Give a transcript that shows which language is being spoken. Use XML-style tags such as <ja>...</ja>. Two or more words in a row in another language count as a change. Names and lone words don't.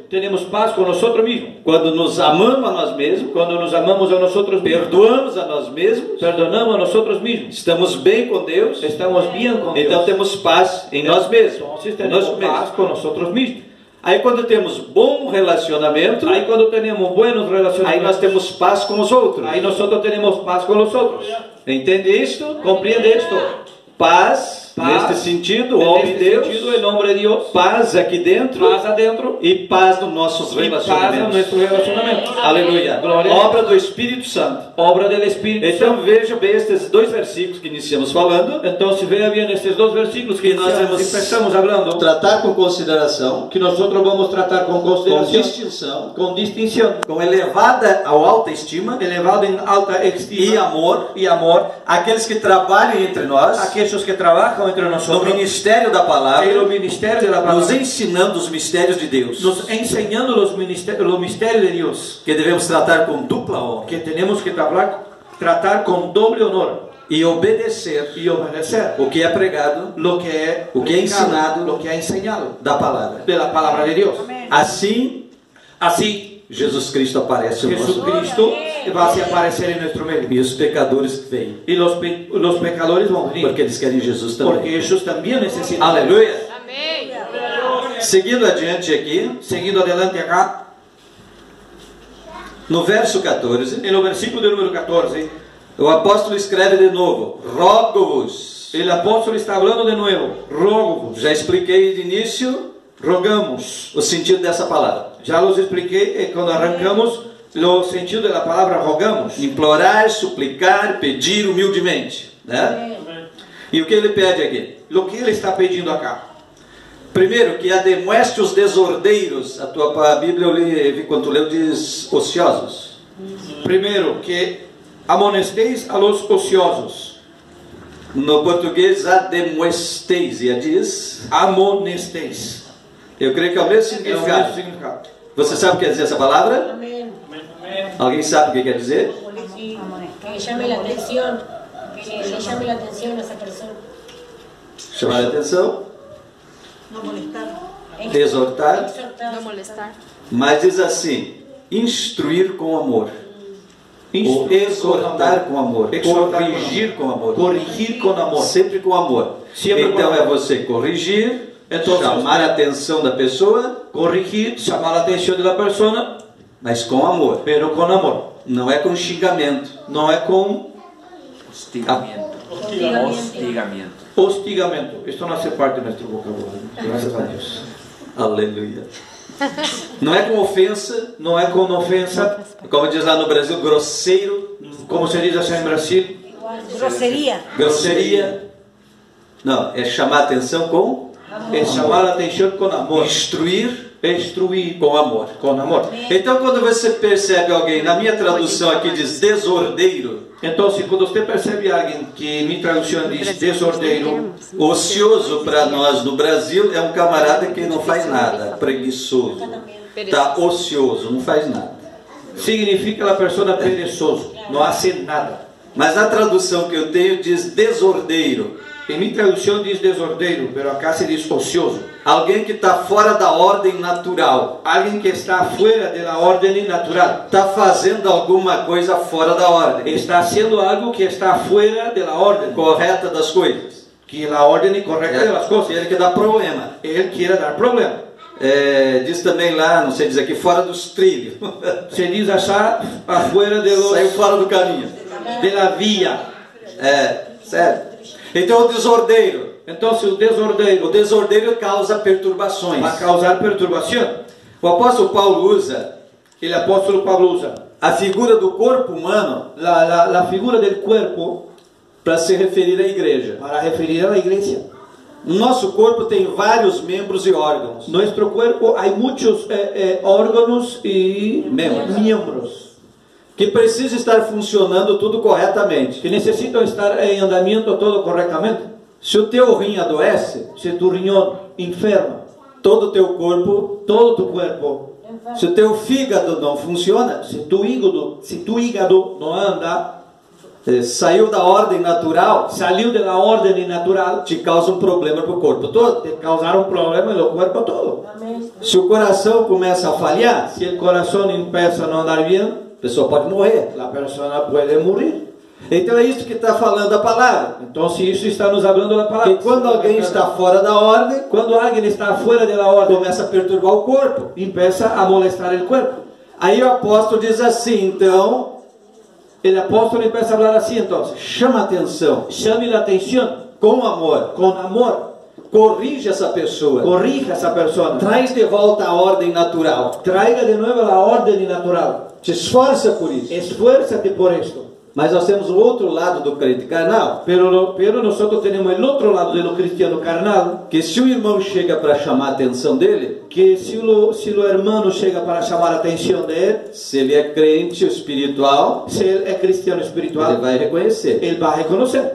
<es>Tenemos paz con nosotros mismos.</es> <pt>Quando nos amamos a nós mesmos,</pt> <es>Cuando nos amamos a nosotros mismos,</es> <pt>perdoamos a nós mesmos,</pt> <es>perdonamos a nosotros mismos,</es> <pt>estamos bem com Deus,</pt> <es>estamos bien con</es> <pt>então</pt> <es>Dios.</es> <pt>temos paz em nós mesmos.</pt> <es>Entonces</es> <pt>Conosco</pt> <es>tenemos</es> <pt>mesmo.</pt> <es>paz con nosotros mismos.</es> <pt>Aí quando temos bom relacionamento,</pt> <es>Ahí cuando tenemos buenos</es> <pt>aí</pt> <es>relacionamientos,</es> <pt>nós temos paz com os outros.</pt> <es>ahí nosotros tenemos paz con los otros.</es> <pt>Entende isto?</pt> <es>¿Comprende esto?</es> <pt>Paz,</pt> <es>Paz,</es> <pt>neste sentido,</pt> <es>En</es> <pt>homem</pt> <es>este</es> <pt>de Deus,</pt> <es>sentido, el nombre de Dios,</es> <pt>paz aqui dentro</pt> <es>paz adentro</es> <pt>e paz nos nossos</pt> <es>y paz en</es> <pt>relacionamentos.</pt> <es>nuestro relacionamiento.</es> <pt>Aleluia. Glória a Deus. Obra do Espírito Santo.</pt> <es>Obra del Espíritu</es> <pt>Então</pt> <es>Santo.</es> <pt>veja bem estes dois versículos que iniciamos falando.</pt> <es>Entonces vea bien estos dos versículos que</es> <pt>nós vamos</pt> <es>empezamos hablando,</es> <pt>tratar com consideração,</pt> <es>que nosotros vamos tratar con</es> <pt>com</pt> <es>consideración,</es> <pt>distinção,</pt> <es>con distinción,</es> <pt>com elevada ou alta estima</pt> <es>elevado en alta</es> <pt>e</pt> <es>estima</es> <pt>amor</pt> <es>y amor,</es> <pt>aqueles que trabalham entre nós</pt> <es>aquellos que trabajan entre</es> <pt>no</pt> <es>nosotros</es> <pt>ministério da</pt> <es>en</es> <pt>palavra,</pt> <es>los ministerios de la</es> <pt>nos</pt> <es>palabra,</es> <pt>ensinando os mistérios de Deus,</pt> <es>nos enseñando los misterios de Dios,</es> <pt>que devemos tratar com dupla honra</pt> <es>que tenemos que tratar con doble honor</es> <pt>e obedecer</pt> <es>y obedecer</es> <pt>o que é pregado</pt> <es>lo que es</es> <pt>O que é ensinado.</pt> <es>lo que ha enseñado</es> <pt>da palavra.</pt> <es>de la palabra de Dios.</es> <pt>Assim,</pt> <es>Así</es> <pt>Jesus Cristo aparece no nosso meio.</pt> <es>Jesucristo va a aparecer en nuestro medio.</es> <pt>E os pecadores vêm,</pt> <es>Y los pecadores van a venir,</es> <pt>porque eles querem Jesus</pt> <es>porque</es> <pt>também.</pt> <es>ellos también necesitan.</es> <pt>Aleluia. Amém. Seguindo adiante aqui,</pt> <es>Seguindo adelante acá,</es> <pt>no verso 14,</pt> <es>en el versículo de número 14,</es> <pt>o apóstolo escreve de novo: rogo-vos.</pt> <es>el apóstol está hablando de nuevo.</es> <pt>Rogo-vos, Já expliquei de início</pt> <es>rogamos.</es> <pt>o sentido dessa palavra.</pt> <es>Ya los expliqué cuando arrancamos los sentidos de la palabra rogamos.</es> <pt>Implorar, suplicar, pedir humildemente, né? E o que ele pede aqui?</pt> <es>Lo que él está pedindo acá.</es> <pt>Primeiro, que ademoeste os desordeiros. A tua Bíblia eu vi quando tu leu, diz ociosos.</pt> <es>Primero, que amonesteis a los ociosos.</es> <pt>No português, ademoesteis, e diz,</pt> <es>Amonesteis.</es> <pt>eu creio que é o mesmo É o mesmo significado.</pt> <es>significado.</es> <pt>Você sabe o que quer dizer essa palavra?</pt> <es>Amén.</es> <pt>Alguém sabe o que quer dizer?</pt> <es>Sí, que llame la atención, que le llame la atención a esa persona.</es> <pt>Chamar a atenção,</pt> <es>No molestar.</es> <pt>exortar, Não molestar. mas diz assim, instruir com amor, ou exortar com amor, Exortar com corrigir com amor,</pt> <es>Corrigir con amor.</es> <pt>sempre com amor. Sempre com Então amor. é você corrigir, Então, chamar a atenção da pessoa, Corrigir,</pt> <es>llamar la atención de la persona,</es> <pt>mas com amor.</pt> <es>pero con amor.</es> <pt>Não é com xingamento.</pt> <es>No es con Hostigamiento. Hostigamiento. hostigamiento. Esto no hace parte de nuestro vocabulario. Gracias a Dios.</es> <pt>Aleluia. Não é com ofensa,</pt> <es>No es con ofensa,</es> <pt>como diz lá no Brasil, grosseiro,</pt> <es>como se dice allá en Brasil, Grosería.</es> <pt>grosseria. Não, é chamar a atenção com</pt> <es>es llamar la atención con amor.</es> <pt>instruir</pt> <es>Instruir</es> <pt>com amor.</pt> <es>con amor.</es> <pt>Então, quando você percebe alguém, na minha tradução aqui diz desordeiro,</pt> <es>Entonces, cuando usted percibe a alguien que mi traducción dice desordeiro,</es> <pt>ocioso para nós no Brasil é um camarada que não faz nada, preguiçoso, está ocioso, não faz nada.</pt> <es>significa la persona perezoso, no hace nada.</es> <pt>Mas a tradução que eu tenho diz desordeiro,</pt> <es>En mi traducción dice desordeiro, pero acá se dice ocioso.</es> <pt>alguém que está fora da ordem natural,</pt> <es>Alguien que está fuera de la orden natural.</es> <pt>está fazendo alguma coisa fora da ordem</pt> <es>Está haciendo algo que está fuera de la orden.</es> <pt>correta das coisas.</pt> <es>Que la orden correcta de las cosas.</es> <pt>Ele que dá problema.</pt> <es>Él quiere dar problema.</es> <pt>Diz também lá, não sei dizer aqui, fora dos trilhos.</pt> <es>Se dice allá afuera de,</es> <pt>Saiu fora do caminho.</pt> <es>de la vía.</es> <pt>Sério. Então o desordeiro.</pt> <es>Entonces el</es> <pt>O desordeiro causa perturbações.</pt> <es>va a causar perturbación.</es> <pt>O apóstolo Paulo usa</pt> <es>El apóstol Pablo usa</es> <pt>a figura do corpo humano</pt> <es>la figura del cuerpo</es> <pt>para se referir à igreja.</pt> <es>para referir a la iglesia.</es> <pt>O nosso corpo tem vários membros e órgãos.</pt> <es>Nuestro cuerpo hay muchos órganos y miembros</es> <pt>Que precisa estar funcionando tudo corretamente.</pt> <es>que necesitan estar en andamiento todo correctamente.</es> <pt>Se o teu rim adoece,</pt> <es>Si tu riñón enferma,</es> <pt>todo o teu corpo.</pt> <es>todo tu cuerpo,</es> <pt>Se o teu fígado não funciona,</pt> <es>si tu hígado no anda,</es> <pt>saiu da ordem natural,</pt> <es>salió de la orden natural,</es> <pt>te causa um problema para o corpo todo.</pt> <es>te causaron problemas en el cuerpo todo. Amén.</es> <pt>Se o coração começa a falhar,</pt> <es>Si el corazón empieza a no andar bien,</es> <pt>a pessoa pode morrer.</pt> <es>la persona puede morir.</es> <pt>Então é isso que está falando a palavra.</pt> <es>Entonces eso está nos hablando la palabra.</es> <pt>Que quando alguém está fora da ordem,</pt> <es>Cuando alguien está fuera de la orden,</es> <pt>começa a perturbar o corpo.</pt> <es>empieza a molestar el cuerpo.</es> <pt>Aí o apóstolo diz assim, então,</pt> <es>El apóstol empieza a hablar así entonces.</es> <pt>chama atenção,</pt> <es>Llame la atención</es> <pt>com amor,</pt> <es>con amor.</es> <pt>corrige essa pessoa,</pt> <es>Corrija a esa persona.</es> <pt>traz de volta a ordem natural,</pt> <es>Traiga de nuevo la orden natural.</es> <pt>te esforça por isso.</pt> <es>Esfuérzate por esto.</es> <pt>Mas nós temos o outro lado do crente carnal,</pt> <es>Pero nosotros tenemos el otro lado de lo cristiano carnal,</es> <pt>que se o irmão chega para chamar a atenção dele,</pt> <es>que si lo hermano llega para llamar la atención de él,</es> <pt>se ele é crente espiritual,</pt> <es>si él es cristiano</es> <pt>ele</pt> <es>espiritual,</es> <pt>vai reconhecer.</pt> <es>él va a reconocer.</es>